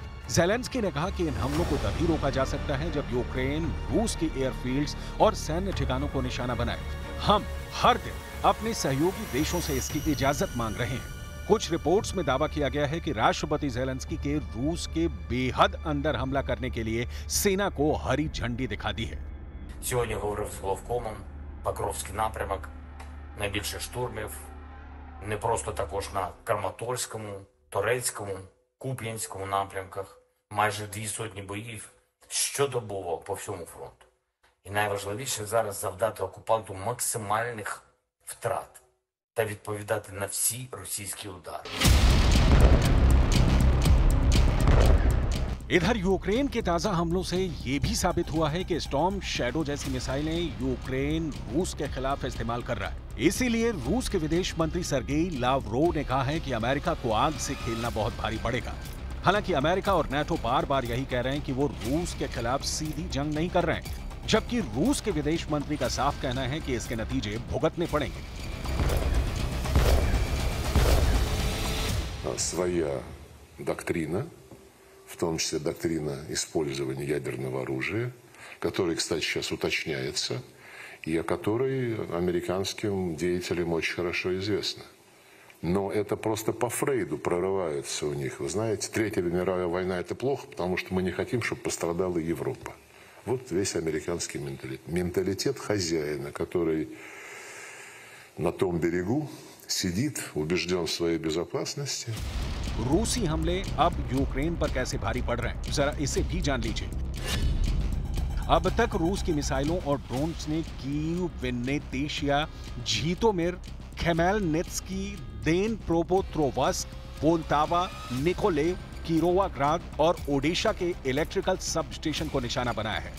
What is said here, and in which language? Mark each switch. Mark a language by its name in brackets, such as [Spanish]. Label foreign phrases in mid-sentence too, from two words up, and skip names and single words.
[Hindi] ज़ेलेंस्की ने कहा कि इन हमलों को तभी रोका जा सकता है जब यूक्रेन रूस के एयरफील्ड्स और सैन्य ठिकानों को निशाना बनाए। हम हर दिन अपने सहयोगी देशों से इसकी इजाजत मांग रहे हैं। कुछ रिपोर्ट्स में दावा किया गया है कि राष्ट्रपति ज़ेलेंस्की के रूस के बेहद अंदर हमला करने के लिए सेना को हरी झंडी दिखा दी है। [Ukrainian] Сьогодні говорив з головкомом, Покровський напрямок, найбільше штурмів, не просто також на Краматорському, Торецькому, Куп'янському напрямках, майже 200 боїв щодобово по всьому фронту. І найважливіше зараз завдати окупанту максимальних втрат та відповідати на всі російські удари. [Hindi] इधर यूक्रेन के ताजा हमलों से यह भी साबित हुआ है कि स्टॉर्म शैडो जैसी मिसाइलें यूक्रेन रूस के खिलाफ इस्तेमाल कर रहा है। इसीलिए रूस के विदेश मंत्री सर्गेई लावरोव ने कहा है कि अमेरिका को आग से खेलना बहुत भारी पड़ेगा। हालांकि अमेरिका और नाटो बार बार यही कह रहे हैं कि वो रूस के खिलाफ सीधी जंग नहीं कर रहे हैं, जबकि रूस के विदेश मंत्री का साफ कहना है कि इसके नतीजे भुगतने पड़ेंगे। [Russian] Своя доктрина, в том числе доктрина использования ядерного оружия, которая, кстати, сейчас уточняется, и о которой американским деятелям очень хорошо известно. Но это просто по Фрейду прорывается у них. Вы знаете, Третья мировая война – это плохо, потому что мы не хотим, чтобы пострадала Европа. Вот весь американский менталитет. Менталитет хозяина, который на том берегу сидит, убежден в своей безопасности. [Hindi] रूसी हमले अब यूक्रेन पर कैसे भारी पड़ रहे हैं, जरा इसे भी जान लीजिए। अब तक रूस की मिसाइलों और ड्रोन्स ने कीव, विन्नेतिशिया, झीटोमिर, खेमेलनित्स्की, देनप्रोपेट्रोव्स्क, पोल्टावा, निकोलेव, किरोवाग्राद और ओडेशा के [English] electrical sub station [Hindi] को निशाना बनाया है।